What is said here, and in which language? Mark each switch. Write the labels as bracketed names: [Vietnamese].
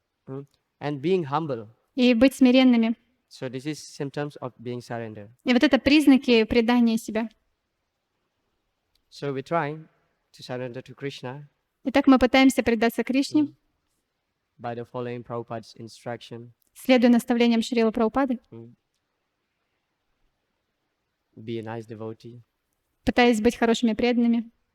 [English] And being humble. [Russian] и быть смиренными. [English] So this is symptoms of being surrendered. [Russian] И вот это признаки предания себя. [English] So we try to surrender to Krishna [Russian] Итак, мы пытаемся предаться Кришне, [English] by the following Prabhupada's instruction. [Russian] следуя наставлениям Шрилы Прабхупады, [English] Be a nice devotee. [Russian] пытаясь быть хорошими преданными.